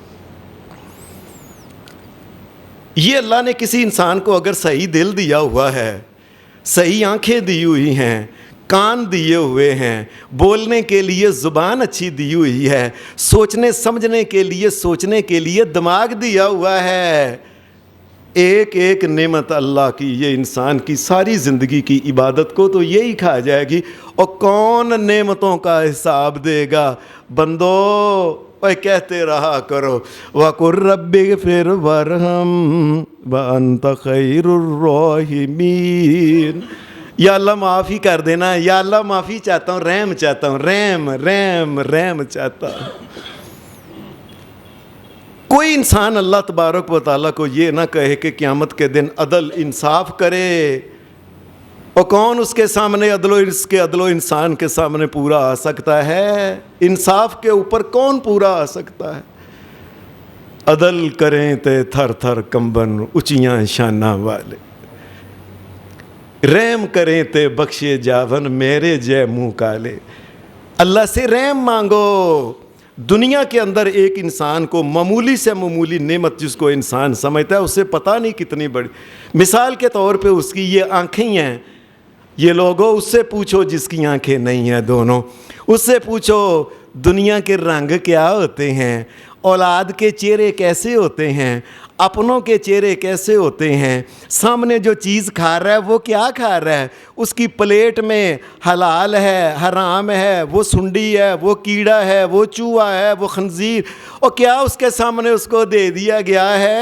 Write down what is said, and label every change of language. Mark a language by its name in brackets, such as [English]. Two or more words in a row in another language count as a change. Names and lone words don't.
[Urdu] یہ اللہ نے کسی انسان کو اگر صحیح دل دیا ہوا ہے، صحیح آنکھیں دی ہوئی ہیں، کان دیے ہوئے ہیں، بولنے کے لیے زبان اچھی دی ہوئی ہے، سوچنے سمجھنے کے لیے دماغ دیا ہوا ہے، ایک ایک نعمت اللہ کی یہ انسان کی ساری زندگی کی عبادت کو تو یہی کھا جائے گی، اور کون نعمتوں کا حساب دے گا؟ بندو اوے کہتے رہا کرو [Arabic] وَقُلْ رَبِّ اغْفِرْ وَارْحَمْ وَأَنْتَ خَيْرُ الرَّاحِمِينَ، [Urdu] یا اللہ معافی کر دینا، یا اللہ معافی چاہتا ہوں، رحم چاہتا ہوں، رحم چاہتا ہوں۔ کوئی انسان اللہ تبارک و تعالیٰ کو یہ نہ کہے کہ قیامت کے دن عدل انصاف کرے، اور کون اس کے سامنے عدل و انسان کے سامنے پورا آ سکتا ہے؟ انصاف کے اوپر کون پورا آ سکتا ہے؟ [Punjabi] عدل کریں تے تھر تھر کمبن اونچیاں شاناں والے، رحم کریں تے بخشے جاون میرے جے منہ کالے۔ [Urdu] اللہ سے رحم مانگو۔ دنیا کے اندر ایک انسان کو معمولی سے معمولی نعمت جس کو انسان سمجھتا ہے، اسے پتہ نہیں کتنی بڑی، مثال کے طور پہ اس کی یہ آنکھیں ہیں، یہ لوگوں اس سے پوچھو جس کی آنکھیں نہیں ہیں دونوں، اس سے پوچھو دنیا کے رنگ کیا ہوتے ہیں، اولاد کے چہرے کیسے ہوتے ہیں، اپنوں کے چہرے کیسے ہوتے ہیں، سامنے جو چیز کھا رہا ہے وہ کیا کھا رہا ہے، اس کی پلیٹ میں حلال ہے، حرام ہے، وہ سنڈی ہے، وہ کیڑا ہے، وہ چوہا ہے، وہ خنزیر، اور کیا اس کے سامنے اس کو دے دیا گیا ہے؟